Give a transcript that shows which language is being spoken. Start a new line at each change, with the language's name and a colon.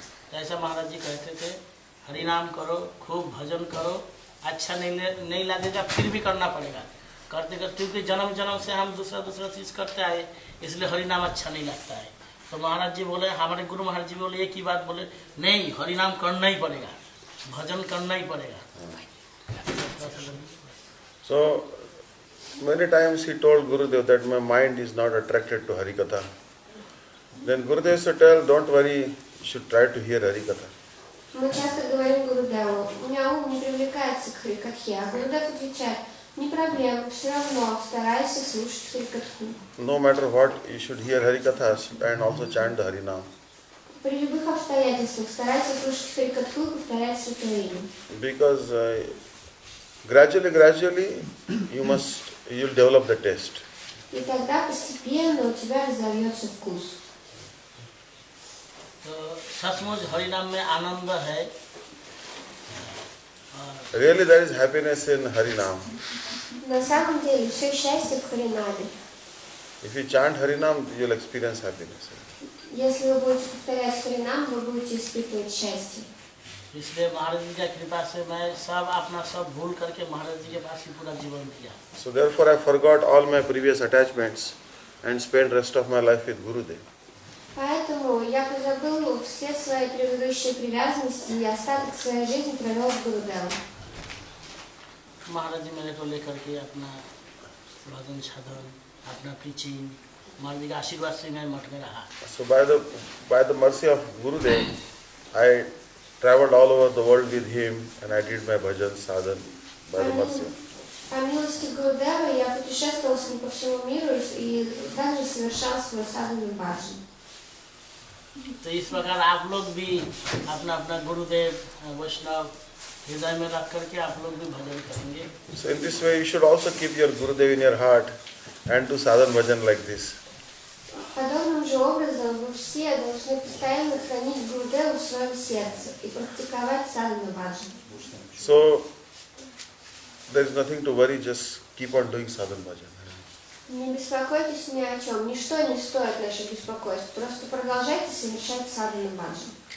Hindi: तो ऐसा महाराज जी कहते थे, हरि नाम करो, खूब भजन करो, अच्छा नहीं लगेगा फिर भी करना पड़ेगा, करते करते, क्योंकि जन्म जन्म से हम दूसरा चीज़ करते आए, इसलिए हरि नाम अच्छा नहीं लगता है। तो महाराज जी बोले, हमारे गुरु महाराज जी बोले एक ही बात बोले, नहीं हरि नाम करना ही पड़ेगा, भजन करना ही पड़ेगा।
English: So many times he told Gurudev that my mind is not attracted to Hari Katha. Then Gurudev used to tell, don't worry, you should try to hear Hari Katha.
Russian: Мы часто говорим Гурудеву, у меня ум не привлекается к Харикатхе, а Гурудев отвечает, не проблема, все равно старайся слушать Харикатху.
English: No matter what, you should hear Hari Katha and also chant the Hari Nam.
Russian: При любых обстоятельствах старайся слушать Харикатху и повторять святое имя.
English: Because gradually you'll develop the taste.
Russian: И тогда постепенно у тебя разовьется вкус.
Hindi: तो सचमुच हरि नाम में आनंद है।
English: Really there is happiness in Hari Nam.
Russian: На самом деле все счастье в Харинаме.
English: If you chant Hari Nam, you'll experience happiness.
Russian: Если вы будете повторять Харинам, вы будете испытывать счастье.
Hindi: इसलिए महाराज जी की कृपा से मैं सब अपना सब भूल करके महाराज जी के पास ही पूरा जीवन दिया.
English: So therefore I forgot all my previous attachments and spent rest of my life with Gurudev.
Russian: Поэтому я позабыл все свои предыдущие привязанности и остаток своей жизни провел с Гурудевом.
Hindi: महाराज जी मेरे को लेकर के अपना भजन साधन, अपना preaching, महाराज जी का आशीर्वाद से मैं मठ में रहा.
English: So by the mercy of Gurudev, I traveled all over the world with him and I did my bhajan sadhan by the mercy of.
Russian: По милости Гурудева я путешествовал с ним по всему миру и также совершал свой садхану баджан.
Hindi: तो इस प्रकार आप लोग भी अपना अपना गुरुदेव वैष्णव हृदय में रख करके आप लोग भी भजन करेंगे.
English: So in this way you should also keep your Gurudev in your heart and do sadhan bhajan like this.
Russian: Подобным же образом вы все должны постоянно хранить Гурудеву в своем сердце и практиковать садхану баджан.
English: So there is nothing to worry, just keep on doing sadhan bhajan.
Russian: Не беспокойтесь ни о чем, ничто не стоит наших беспокойств, просто продолжайте совершать садхану баджан.